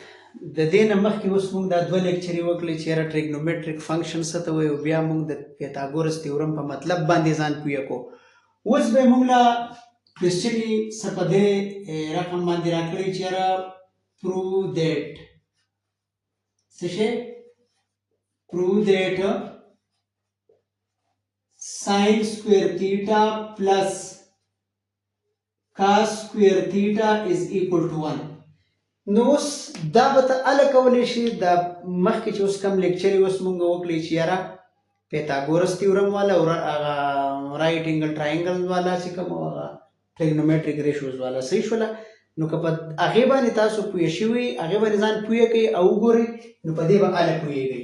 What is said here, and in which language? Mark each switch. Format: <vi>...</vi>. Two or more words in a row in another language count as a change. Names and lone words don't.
<ps>د دې نه مخکې اوس موږ دا دوه لیکچرې وکړلې چې یاره</ps> <en>trigonometric function</en> <ps>څه ته وایي او بیا موږ د</ps> <en>Pythagoras theorem</en> <ps>په مطلب باندې ځان پوه کړو. اوس به موږ له کوېسچنې څه په دې رقم باندې راکړی چې یاره</ps> <en>prove that</en> <ps>څه شی</ps> <en>prove that sin square theta plus cos square theta is equal to 1.</en> <ps>نو اوس دا به ته هله کولی شي دا مخکې چې اوس کوم لیکچر اوس مونږ وکړی چې یاره</ps> <en>Pythagoras theorem</en> <ps>والا او هغه</ps> <en>right angle triangle</en> <ps>والا چې کوم هغه</ps> <en>trigonometric ratios</en> <ps>والا صحیح شوله. نو که په هغې باندې تاسو پوه شوي هغې باندې ځان پوه کوئ او وګورئ نو په دې به هله پوهېږئ.</ps>